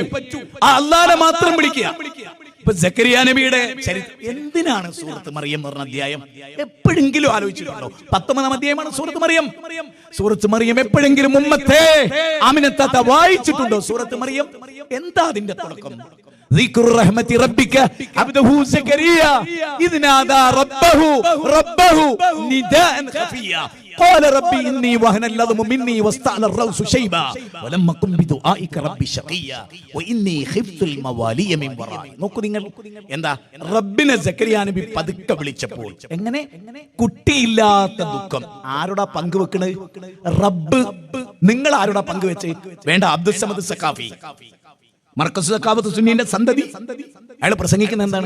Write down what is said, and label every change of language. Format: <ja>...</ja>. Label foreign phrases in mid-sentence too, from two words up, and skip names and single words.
<ml>ആ അല്ലാഹനെ മാത്രം വിളിക്കുക. ഇപ്പൊ സക്കരിയ നബിയുടെ ചരിത്രം എന്തിനാണ് സൂറത്ത് മറിയം പറഞ്ഞ അധ്യായം? എപ്പോഴെങ്കിലും ആലോചിച്ചിട്ടുണ്ടോ? 19-ാം അധ്യായമാണ് സൂറത്ത് മറിയം. സൂറത്ത് മറിയം എപ്പോഴെങ്കിലും ഉമ്മത്തെ ആമിനത്താത്ത വായിച്ചിട്ടുണ്ടോ? സൂറത്ത് മറിയം എന്താ അതിന്റെ തുടക്കം?</ml> <ar>ذكر رحمة ربك عبده زكريا إذ نادى ربه نداء خفيا قال ربي إني وهن العظم مني واستعل الرأس شيبا ولم أكن بدعائك ربي شقيا وإني خفت الموالي من ورائي.</ar> <ml>നോക്കൂ നിങ്ങൾ, എന്താ റബ്ബിനെ സക്കരിയ നബി പതുക്കെ വിളിച്ചപ്പോൾ എങ്ങനെ? കുട്ടിയില്ലാത്ത ദുഃഖം ആരോടാ പങ്കുവെക്കണത്? റബ്ബ്. നിങ്ങൾ ആരോടാ പങ്കുവെച്ച്? വേണ്ട, അബ്ദുൽ സമദ് സഖാഫി, മർക്കസ് സഖാവത്ത് സുന്നീന്റെ സന്തതി. അയാൾ പ്രസംഗിക്കുന്ന എന്താണ്?</ml>